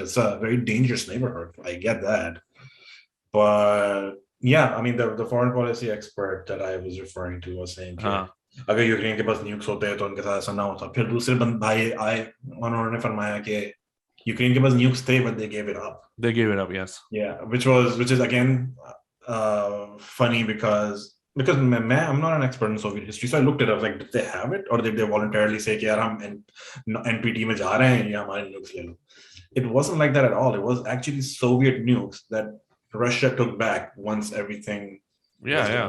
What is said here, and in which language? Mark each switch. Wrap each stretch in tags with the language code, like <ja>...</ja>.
<en>So it's a very dangerous neighborhood. I get that. But yeah, I mean, the foreign policy expert that I was referring to was saying कि</en> <hi>हाँ, अगर Ukraine के पास nukes होते हैं तो उनके साथ ऐसा ना होता. फिर दूसरे भाई आए, उन्होंने फरमाया कि यूक्रेन के पास न्यूक्स थे</hi> <en>but they gave it up. they gave it up, yes. Yeah, which is again funny because I'm not an expert in Soviet history, so I looked it up. Like, did they have it, or did they voluntarily say</en> <hi>कि यार हम NPT में जा रहे हैं, या हमारे nukes ले लो?</hi> <en>It wasn't like that at all. It was actually Soviet nukes that Russia took back once everything was</en>